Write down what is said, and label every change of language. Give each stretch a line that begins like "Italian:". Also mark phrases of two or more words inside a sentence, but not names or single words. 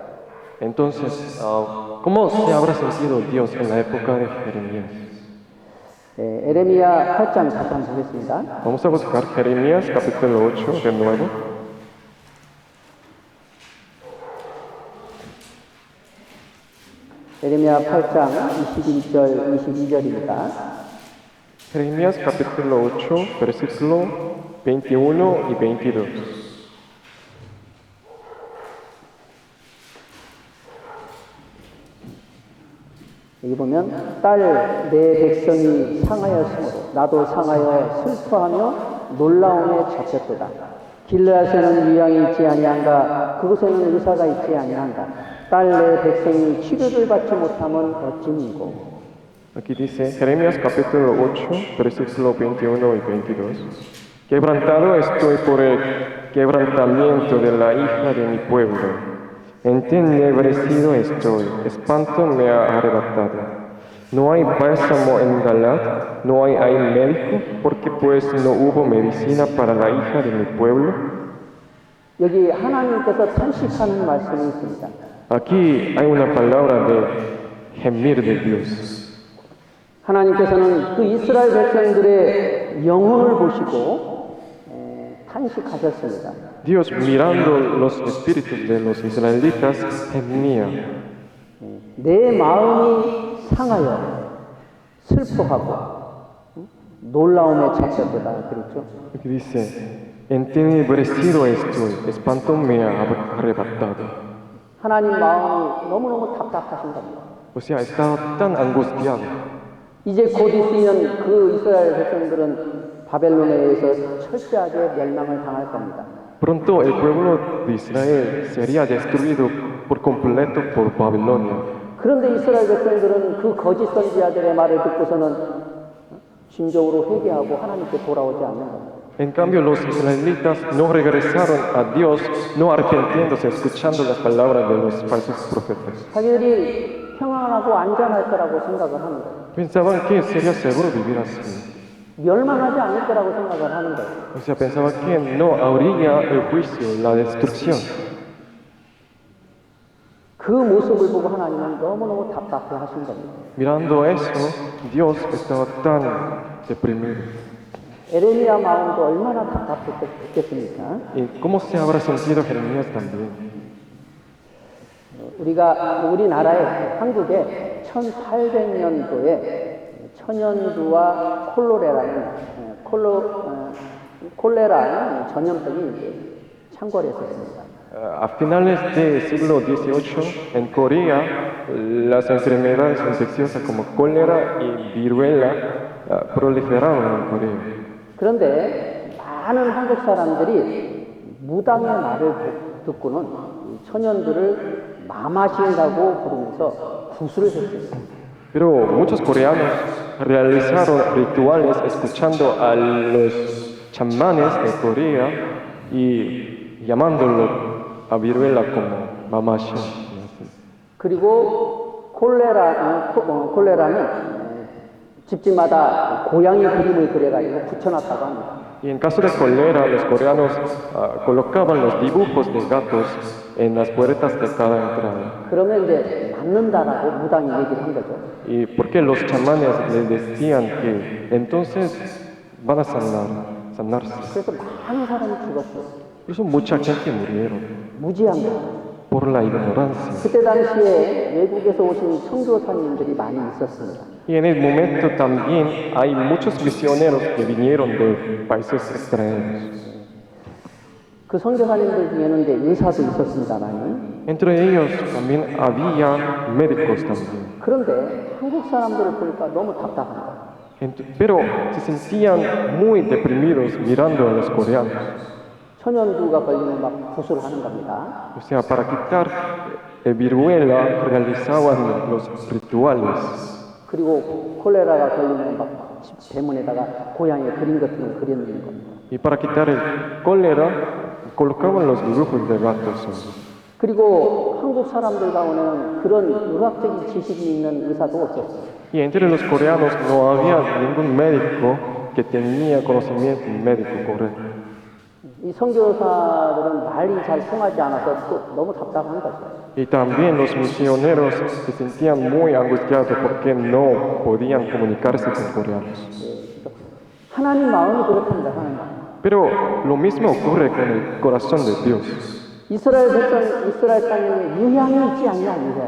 Spanish: Entonces, ¿cómo se habrá sentido Dios en la época de Jeremías?
Korean: 에레미야 8장 다시 한번 보겠습니다.
Spanish: Vamos a buscar Jeremías capítulo 8 de nuevo.
Korean: 에레미야 8장 21절 22절입니다.
Spanish: Jeremías capítulo 8, versículo 21 y 22.
Korean: 여기 보면 딸 내 백성이 상하였으므로 나도 상하여 슬퍼하며 놀라움에 잡혔도다. 길르앗에는 유양이 있지 아니한가 그곳에는 의사가 있지 아니한가 딸 내 백성이 치료를 받지 못하면 어찌니고.
Spanish: Aquí dice Jeremías capítulo 8, versículo 21 y 22. Quebrantado estoy por el quebrantamiento de la hija de mi pueblo. Entenebrecido estoy, espanto me ha arrebatado. No hay bálsamo en Galaad, no hay médico, porque pues no hubo medicina para la hija de mi pueblo.
Korean: 여기 하나님께서 탄식하는 말씀이 있습니다.
Spanish: Aquí hay una palabra de gemir de Dios.
Korean: 하나님께서는 그 이스라엘 백성들의 영혼을 보시고 탄식하셨습니다.
Spanish: Dios, mirando los espíritus de los israelitas, gemía.
Korean: 내 마음이 상하여 슬퍼하고 놀라움에 잡혔다 그랬죠.
Spanish: Aquí dice, entenebrecido estoy, espanto me ha arrebatado.
Korean: 하나님 마음이 너무너무 답답하신 겁니다.
Spanish: O sea, estaba tan angustiado.
Korean: 이제 곧 있으면 그 이스라엘 백성들은 바벨론에 의해서 철저하게 멸망을 당할 겁니다.
Spanish: Pronto el pueblo de Israel sería destruido por completo por Babilonia.
Korean: 그런데 이스라엘 백성들은 그 거짓 선지자들의 말을 듣고서는 진정으로 회개하고 하나님께 돌아오지 않는 겁니다.
Spanish: En cambio, los israelitas no regresaron a Dios, no arrepintiéndose, escuchando las palabras de los falsos profetas.
Korean: 자기들이 평안하고 안전할 거라고 생각을 하는 거예요.
Spanish: Pensaban que sería seguro vivir así.
Korean: 멸망하지 않을 거라고 생각을 하는 거예요.
Spanish: O sea, pensaban que no habría el juicio, la destrucción.
Korean: 그 모습을 보고 하나님은 너무너무 답답해 하신 겁니다.
Spanish: Mirando eso, Dios estaba tan deprimido.
Korean: 에레미야 마음도 얼마나 답답했겠습니까?
Spanish: ¿Y cómo se habrá sentido Jeremías también?
Korean: 우리나라에 한국에 1800년도에 천연두와 콜레라는 전염병이 창궐했었습니다.
Spanish: A finales del siglo XVIII, en Corea, las enfermedades infecciosas como cólera y viruela proliferaron en Corea.
Korean: 그런데 많은 한국 사람들이 무당의 말을 듣고는 천연두를 마마신다고 부르면서 구슬을 했습니다.
Spanish: Pero muchos coreanos realizaron rituales escuchando a los chamanes de Corea y llamándolo a viruela como mamashin.
Korean: 그리고 콜레라는 집집마다 고양이 그림을 그려가지고 붙여놨다고 합니다.
Spanish: Y en caso de cólera, los coreanos colocaban los dibujos de gatos en las puertas de cada entrada.
Korean: 그러면 이제 낫는다라고 무당이 얘기를 한 거죠.
Spanish: Y porque los chamanes les decían que entonces van a sanarse.
Korean: 그래서 많은 사람이 죽었어요.
Spanish: Por eso mucha gente murieron
Korean: 무지한 거.
Spanish: por la ignorancia.
Korean: 그때 당시에 외국에서 오신 선교사님들이 많이 있었습니다.
Spanish: Y en el momento también hay muchos misioneros que vinieron de países extranjeros.
Korean: 그 선교사님들 중에는 이제 의사도 있었습니다만,
Spanish: Entre ellos también había médicos también.
Korean: 그런데 한국 사람들을 보니까 너무 답답한 거예요.
Spanish: Pero se sentían muy deprimidos mirando a los coreanos.
Korean: 천연두가 걸리면 막 붓을 하는 겁니다.
Spanish: O sea, para quitar viruela realizaban los rituales.
Korean: 그리고 콜레라가 걸리면 막 집 대문에다가 고양이 그림 같은 걸 그려놓는 겁니다.
Spanish: Y para quitar el cólera, colocaban los dibujos de gatos.
Korean: 그리고 한국 사람들 가운데는 그런 의학적인 지식이 있는 의사도 없었어요.
Spanish: Y entre los coreanos no había ningún médico que tenía conocimiento médico correcto.
Korean: 이 선교사들은 말이 잘 통하지 않아서 또 너무 답답한 거죠.
Spanish: Y también los misioneros se sentían muy angustiados porque no podían comunicarse con coreanos.
Korean: 하나님 마음이 그렇답니다. 하나님 마음.
Spanish: Pero lo mismo ocurre con el corazón de Dios.
Korean: 이스라엘 백성, 이스라엘 땅에는 유향이 있지 않냐, 유향.